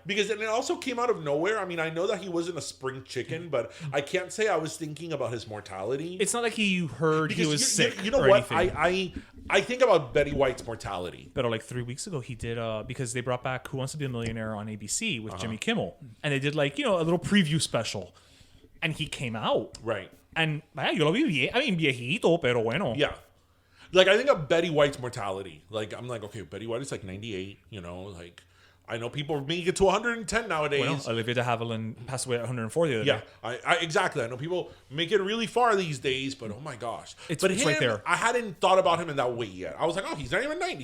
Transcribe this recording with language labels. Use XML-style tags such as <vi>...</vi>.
<en>Because it also came out of nowhere. I know that he wasn't a spring chicken, but I can't say I was thinking about his mortality. It's not like he heard he was sick. You know what? I think about Betty White's mortality. But 3 weeks ago, he did because they brought back Who Wants to Be a Millionaire on ABC with Jimmy Kimmel, and they did a little preview special, and he came out. Right.</en> <es>And yo lo vi viejito, pero bueno.</es> <en>Yeah. I think of Betty White's mortality. I'm like, okay, Betty White is 98, I know people make it to 110 nowadays. Well, Olivia de Havilland passed away at 104 the other day. I exactly. I know people make it really far these days, but oh my gosh. It's him, right there. I hadn't thought about him in that way yet. I was like, oh, he's not even 90.</en>